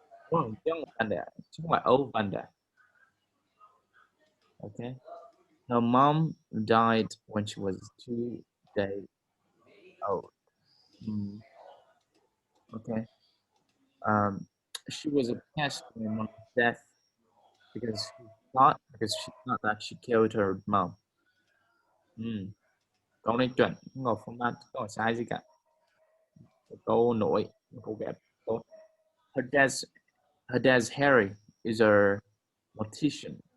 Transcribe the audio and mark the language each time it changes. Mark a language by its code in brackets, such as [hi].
[en] Oh, young Vanda, [vi] chứ không phải [en] old Vanda. Okay, her mom died when she was 2 days old. Mm, okay, um, she was attached to my mom's death because she thought that she killed her mom. Mm. [vi] Câu này chuẩn, không có format, không có sai gì cả. Câu nổi, câu ghép. [en] Her dad's her dad's Harry is a mortician.